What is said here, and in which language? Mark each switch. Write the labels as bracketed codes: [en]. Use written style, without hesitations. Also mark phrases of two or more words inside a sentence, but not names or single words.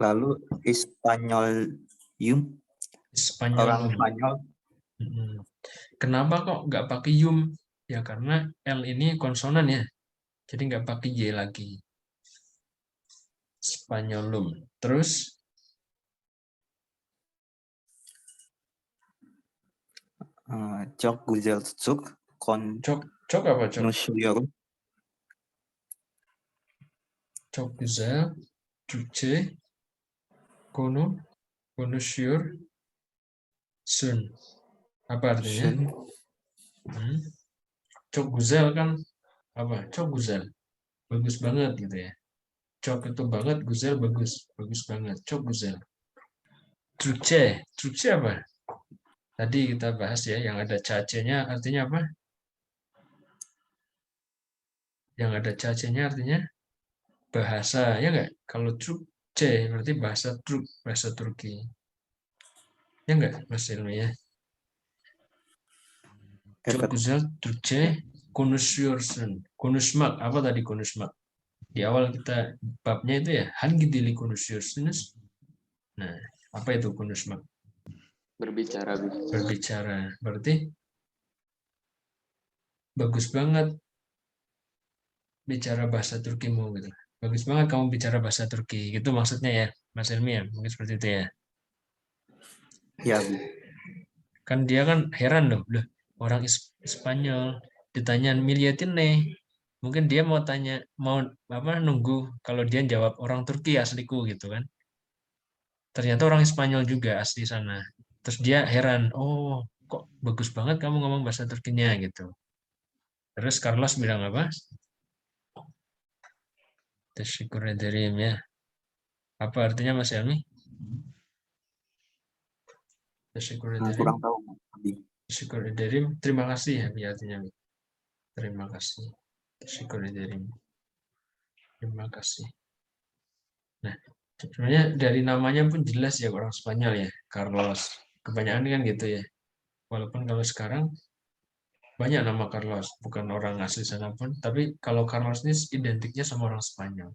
[id] Lalu Spanyolium. Spanyol. Orang Spanyol. Kenapa kok nggak pakai yum? Ya karena L ini konsonan ya. Jadi nggak pakai Y lagi. Spanyolum. Terus? [tr] Çok güzel çocuk. Çok apa çok? Konuşuyorum. Çok güzel. Türkçe. Konuşuyorsun. [id] Apa artinya? [tr] Çok güzel [id] kan apa? [tr] Çok güzel. [id] Bagus banget gitu ya. Çok itu banget, güzel bagus. Bagus banget. [tr] Çok güzel. Türkçe. Türkçe apa? [id] Tadi kita bahas ya, yang ada cace-nya artinya apa? Yang ada cace-nya artinya bahasa, ya nggak? Kalau Türkçe berarti bahasa Turk, bahasa Turki. Ya nggak, Mas Ilmi ya? [tr] Çok güzel Türkçe konuşuyorsun. Konuşmak, [id] apa tadi konuşmak? Di awal kita babnya itu ya, [tr] hangi dili konuşuyorsunuz? [id] Nah, apa itu konuşmak? Berbicara. Berbicara. Berarti bagus banget bicara bahasa Turkimu gitu. Bagus banget kamu bicara bahasa Turki. Gitu maksudnya ya, Mas Elmi ya. Mungkin seperti itu ya. Ya. Kan dia kan heran loh, orang Spanyol ditanya miliatin nih. Mungkin dia mau tanya, mau nunggu kalau dia jawab orang Turki asliku gitu kan. Ternyata orang Spanyol juga asli sana. Terus dia heran, oh kok bagus banget kamu ngomong bahasa Turkinya gitu. Terus Carlos bilang apa? [tr] Teşekkür ederim ya. [id] Apa artinya Mas Elmi? [tr] Teşekkür ederim. [id] Kurang tahu. [tr] Teşekkür ederim. [id] Terima kasih ya artinya. Terima kasih. [tr] Teşekkür ederim. [id] Terima kasih. Nah, sebenarnya dari namanya pun jelas ya orang Spanyol ya, Carlos. Kebanyakan kan gitu ya. Walaupun kalau sekarang banyak nama Carlos, bukan orang asli sana pun, tapi kalau Carlos ini identiknya sama orang Spanyol.